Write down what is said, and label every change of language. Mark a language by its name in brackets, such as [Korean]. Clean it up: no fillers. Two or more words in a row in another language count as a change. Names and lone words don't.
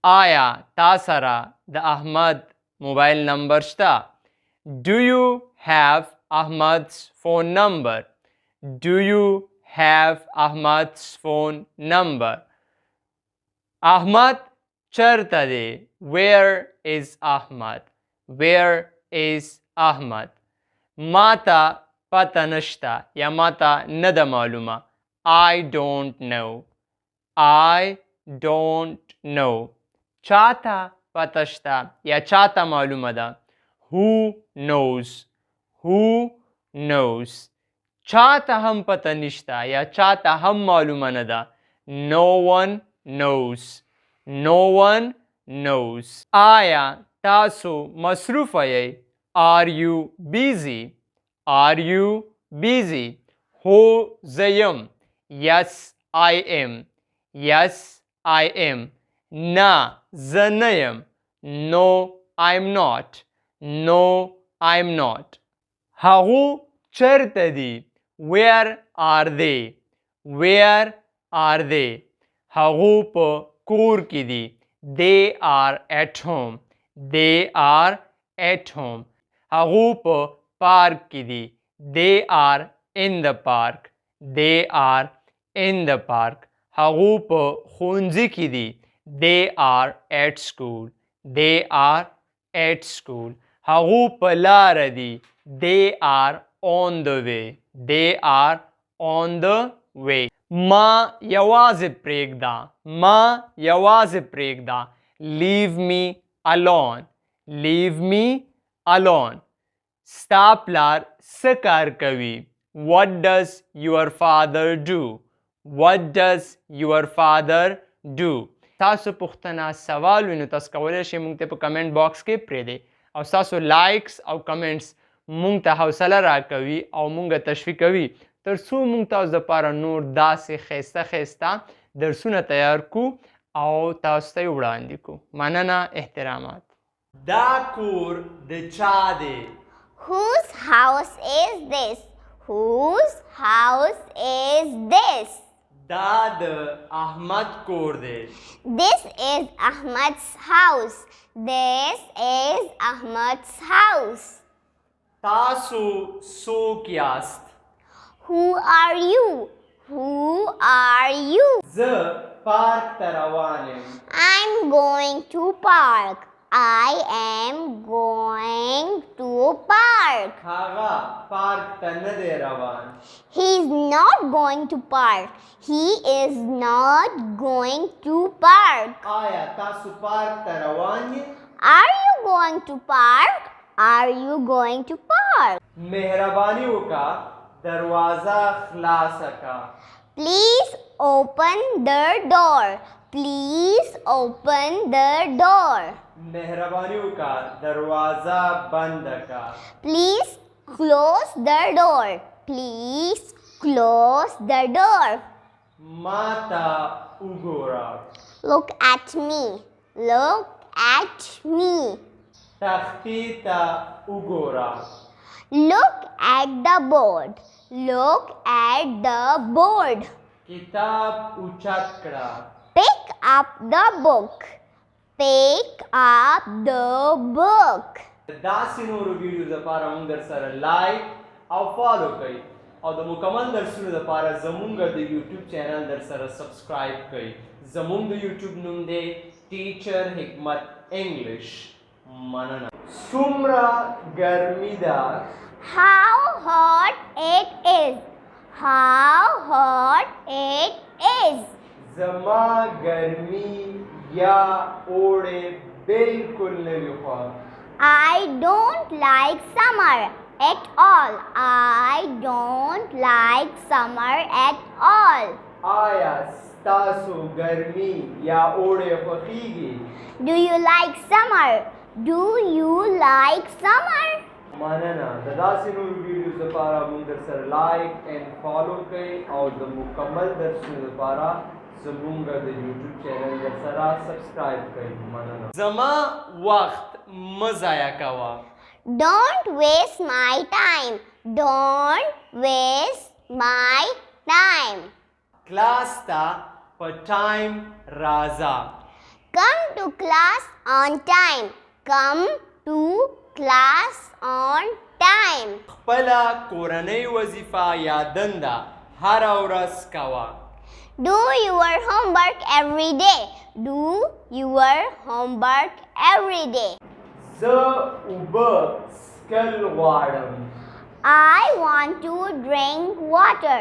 [Pashto] آیا تا سره د احمد موبایل نمبر شته؟ [English] Do you have Ahmad's phone number? Do you have Ahmad's phone number? [Pashto] احمد چیرته دی؟ [English] Where is Ahmad? Where is Ahmad? [Pashto] ما ته پته نشته یا ما ته نه ده معلومه. [English] I don't know. I don't know. [Pashto] چاته پته شته یا چاته معلومه ده. [English] Who knows? Who knows? [Pashto] چاته هم پته نشته یا چاته هم معلومه نه ده. [English] No one knows. No one knows. [Pashto] آیا تاسو مصروفه یی؟ [English] Are you busy? Are you busy? [Pashto] هو زه یم. [English] Yes, I am. Yes, I am. [Pashto] نه زه نه یم. [English] No, I'm not. No, I'm not. [Pashto] هغو چیرته دي؟ [English] Where are they? Where are they? [Pashto] هغو په کور کې دي. [English] They are at home. They are at home. [Pashto] هغو په پارک کې دي. [English] They are in the park. They are in the park. [Pashto] هغو په ښوونځي کې دي. [English] They are at school. They are at school. [Pashto] هغو په لاره دي. [English] They are on the way. They are on the way. [Pashto] ما یوازې پرېږده. ما یوازې پرېږده. [English] Leave me alone. Leave me alone. [Pashto] ستا پلار څه کار کوي؟ [English] What does your father do? What does your father do? [Pashto] تاسو پوښتنه سوال وي نو تاسو کولی شئ موږ ته په [English] comment box [Pashto] کې پرېږدئ او ستاسو لایکس او کمنټس موږ ته حوصله راکوي او موږ تشویقوي تر څو موږ تاسو دپاره نور داسې ښایسته ښایسته درسونه تیار کړو او تاسو ته یې وړاندې کړو. مننه، احترامات. دا کور د چا دی؟ [English] Whose house is this? Whose house is this? [Pashto] دا د احمد کور دی. [English] This is Ahmad's house. This is Ahmad's house. [Pashto] تاسو څوک یاست؟ [English] Who are you? Who are you? [Pashto] زه پارک ته روان یم. [English] I'm going to park. I am going to park. [Pashto] هغه پارک ته نه دی روان. [English] He is not going to park. He is not going to park. [Pashto] آیا تاسو پارک ته روان یې؟ [English] Are you going to park? Are you going to park? [Pashto] مهرباني وکړه دروازه خلاصه کړه. [English] Please open the door. Please open the door. [Pashto] مهرباني وکړه دروازه بنده کړه. [English] Please close the door. Please close the door. [Pashto] ما ته وګوره. [English] Look at me. Look at me. [Pashto] تختې ته وګوره. [English] Look at the board. Look at the board. [Pashto] کتاب اوچت کړه. [English] Pick up the book. Pick up the book. [Pashto] داسې نورو ویډیوز لپاره موږ در سره لایک او فالو کړئ او د مکمل درسونو لپاره زمونږ د یوټیوب چینل در سره سبسکرایب کړئ. زمونږ د یوټیوب نوم دی ټیچر حکمت انګلش. مننه. څومره ګرمي ده؟ [English] How hot it is. How hot it is. [Pashto] زما ګرمي یا اوړی بالکل نه وي خوښ. [English] I don't like summer at all. I don't like summer at all. [Pashto] آیا ستاسو ګرمي یا اوړی خوښیږي؟ [English] Do you like summer? Do you like summer? [Pashto] مننه. د داسې نورو ویډیوز لپاره موږ در سره [English] like and follow [Pashto] کړئ او د مکمل درسونو لپاره زمونږ د یوټیوب چینل در سره سبسکرایب کړئ. مننه. زما وخت مه ضایع کوه. [English] Don't waste my time. Don't waste my time. [Pashto] کلاس ته په ټایم راځه. [English] Come to class on time. Come to class on time. [Pashto] خپله کورنۍ وظیفه یا دنده هره ورځ کوه. [English] Do your homework every day. Do your homework every day. [Pashto] زه اوبه څښل غواړم. [English] I want to drink water.